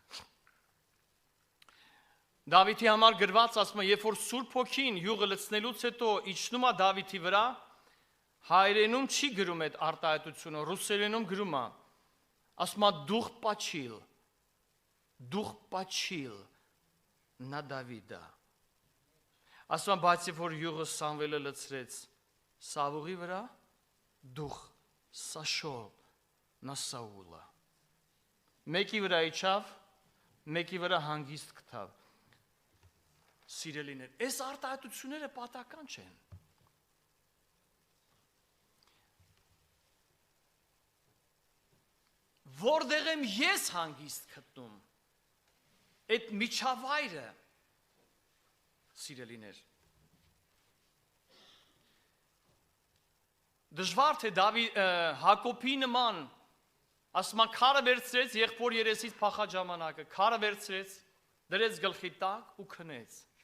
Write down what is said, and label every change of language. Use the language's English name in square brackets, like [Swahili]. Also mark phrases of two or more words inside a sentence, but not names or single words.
[Armenian] Դավիթի համար գրված ասում է, երբ որ Սուրբ Հոգին յուղը լցնելուց հետո իջնում է Դավիթի վրա, հայերենում չի գրում այդ արտահայտությունը, ռուսերենում գրում է, ասում է [Russian] Дух почил на Давիդա։ [Armenian] Ասում է, բայց երբ որ յուղը Սամվելը լցրեց Սավուղի վրա, [Russian] Дух сошел на [Armenian] Սաուլը։ Մեկի վրա իջավ, մեկի վրա հանգիստ գտավ։ Սիրելիներ, այս արտահայտությունները պատական չեն։ Որտեղ եմ ես հանգիստ գտնում, այդ միջավայրը, սիրելիներ, դժվար թե Հակոբի նման, ասում է քարը վերցրեց եղբոր երեսից փախած ժամանակը, քարը վերցրեց, դրեց գլխի տակ ու քնեց։